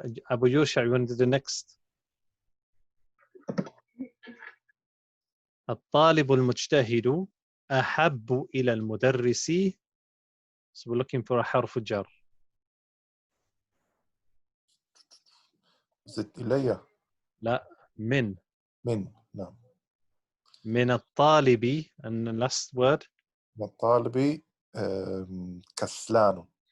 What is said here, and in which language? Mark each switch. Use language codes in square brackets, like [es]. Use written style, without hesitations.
[en] Abu Yusha, you want to do the next? [ar] الطالب المجتهد أحب إلى المدرس. [en] So we're looking for a [ar] حرف جر. [en] Is it [ar] إلي؟ لا. من. نعم. من الطالب, [en] and the last word. [ar] من الطالب كسلان.